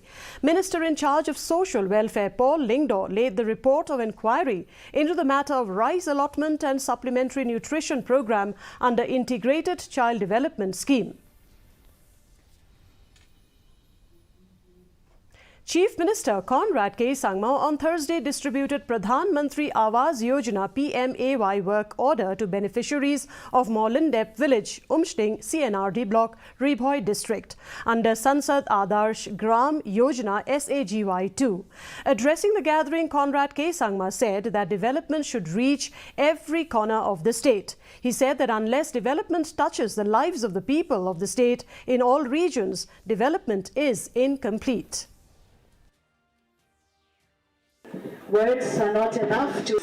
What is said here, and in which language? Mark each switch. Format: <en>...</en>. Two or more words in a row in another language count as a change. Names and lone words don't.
<en>Minister in Charge of Social Welfare Paul Lingdaw laid the report of inquiry into the matter of rice allotment and supplementary nutrition program under Integrated Child Development Scheme. Chief Minister Conrad Sangma on Thursday distributed Pradhan Mantri Awas Yojana PMAY work order to beneficiaries of Moulindep village, Umsting, CNRD block, Ribhoi district, under Sansad Adarsh Gram Yojana SAGY2. Addressing the gathering, Conrad Sangma said that development should reach every corner of the state. He said that unless development touches the lives of the people of the state in all regions, development is incomplete. Words are not enough to</en>